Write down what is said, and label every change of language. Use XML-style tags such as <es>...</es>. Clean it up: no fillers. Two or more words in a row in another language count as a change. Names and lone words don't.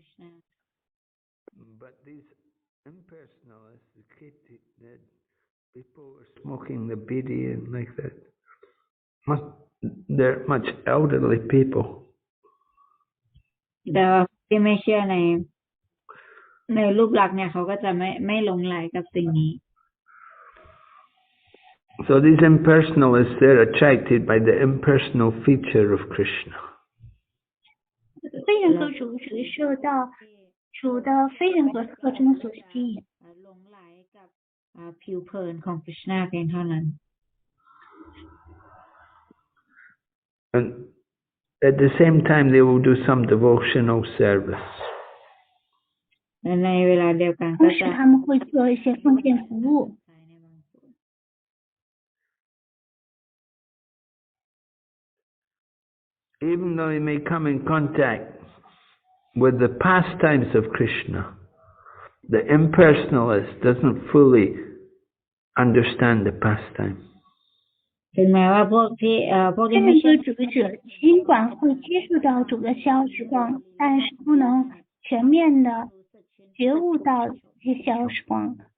<en>But these impersonalists, the people who are smoking the bidi and like that, they're much elderly people.</en> <th>แต่ที่ไม่เชื่อในรูปลักษณ์เนี่ยเขาก็จะไม่หลงไหลกับสิ่งนี้</th> <en>So these impersonalists, they're attracted by the impersonal feature of Krishna.</en> <zh>非人格主义者受到主的非人格特征所吸引。</zh> <th>หลงไหลกับผิวเผินของคริชนาเพียงเท่านั้น</th> <en>And at the same time, they will do some devotional service.</en> <th>และในเวลาเดียวกัน</th> <zh>同</zh> <th>ก็</th> <zh>时</zh> <th>จะ</th> <zh>他们会做一些奉献服务。</zh> <en>Even though he may come in contact with the pastimes of Krishna, the impersonalist doesn't fully understand the pastime.</en> <th>ถึงแม้ว่าพวกที่</th> <zh>非</zh> <th>ไม่</th> <zh>人</zh> <th>เชื่อ</th> <zh>格主义者尽管会接触到主的消时光，但是不能全面的觉悟到这些消时光。</zh>